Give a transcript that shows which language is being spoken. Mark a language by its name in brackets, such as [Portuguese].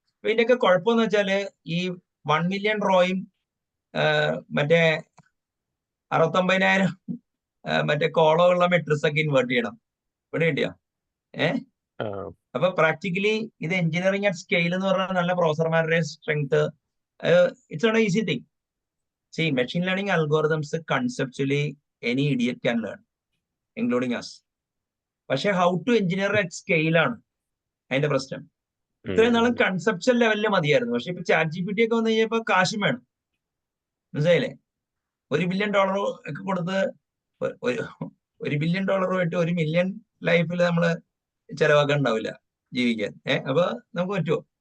[Malayalam] അപ്പൊ ഇതിന്റെയൊക്കെ കുഴപ്പമെന്ന് വെച്ചാല് ഈ 1 മില്യൺ റോയും മറ്റേ 69,000 മറ്റേ കോളമുള്ള മെട്രിക്സ് ഒക്കെ ഇൻവേർട്ട് ചെയ്യണം. ഇവിടെ കിട്ടിയോ? അപ്പൊ പ്രാക്ടിക്കലി ഇത് എഞ്ചിനീയറിംഗ് അറ്റ് സ്കെയിൽ എന്ന് പറഞ്ഞാൽ നല്ല പ്രൊഫസർമാരുടെ strength, [English] It's not easy thing. See, machine learning algorithms conceptually any idiot can learn, including us. [Malayalam] പക്ഷെ [English] how to engineer at scale [Malayalam] ആണ് അതിന്റെ പ്രശ്നം. ഇത്രയും നാളും കൺസെപ്ച്വൽ ലെവലിൽ മതിയായിരുന്നു. പക്ഷെ ഇപ്പൊ ChatGPT ഒക്കെ വന്നു കഴിഞ്ഞപ്പോ കാശും വേണം, മനസ്സിലായില്ലേ? $1 ബില്യൺ ഒക്കെ കൊടുത്ത് $1 ബില്യൺ 1 മില്യൺ ലൈഫിൽ നമ്മള് ചെലവാക്കാൻ ഉണ്ടാവില്ല ജീവിക്കാൻ. അപ്പൊ നമുക്ക് പറ്റുമോ?